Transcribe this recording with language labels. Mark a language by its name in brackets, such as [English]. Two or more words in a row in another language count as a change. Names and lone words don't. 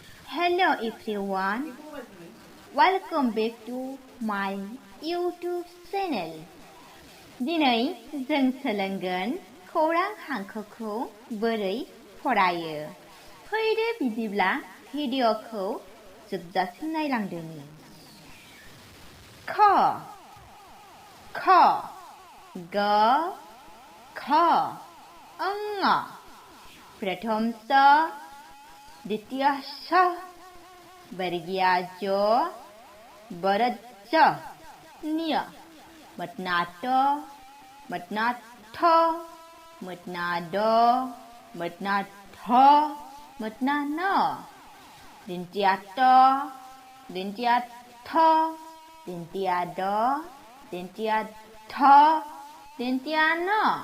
[English] Hello everyone, welcome back to my YouTube channel. [Bodo] दिनै जों सोलोंगोन खौरां हांखोखौ बोरै फरायो। फैदो बिदिब्ला भिडिअखौ जोबजासिम नायलांदोनि। ख ख ग ख ङ प्रथम स द्वितीय श वर्गीय ज बरद च न्य मटना ट मटना ठ मटना ड मटना ठ मटना न दिन्तिया ट दिन्तिया थ दिन्तिया ड दिन्तिया थ दिन्तिया न